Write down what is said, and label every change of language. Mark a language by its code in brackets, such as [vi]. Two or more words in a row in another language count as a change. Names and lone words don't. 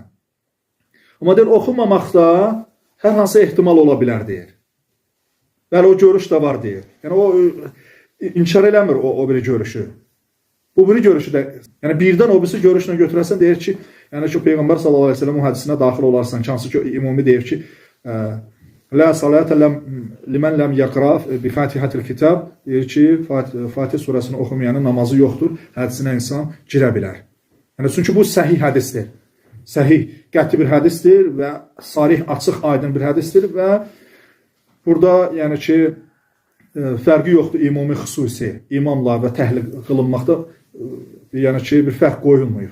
[az] Amma deyir, oxumamaqda hər hansı ehtimal ola bilər, deyir. Bəli, o görüş də var, deyir. Yəni, o inkar eləmir o biri görüşü. Bu biri görüşü də, yəni birdən o birisi görüşünə götürəsən, deyir ki, yəni ki, Peyğəmbər [ar] sallallahu əleyhi və səlləm [az] o hədisinə daxil olarsan, hansı ki, ümumi deyir ki, [ar] La salata liman lam yaqra bi Fatihatil kitab, [az] deyir ki, Fatih surəsini oxumayanın namazı yoxdur, hədisinə insan girə bilər. Yəni, çünki bu səhih hədisdir. Səhih, qəti bir hədisdir və sarih, açıq, aydın bir hədisdir və burada, yəni ki, fərqi yoxdur ümumi xüsusi, imamla və təhliq qılınmaqda, yəni ki, bir fərq qoyulmayıbdır.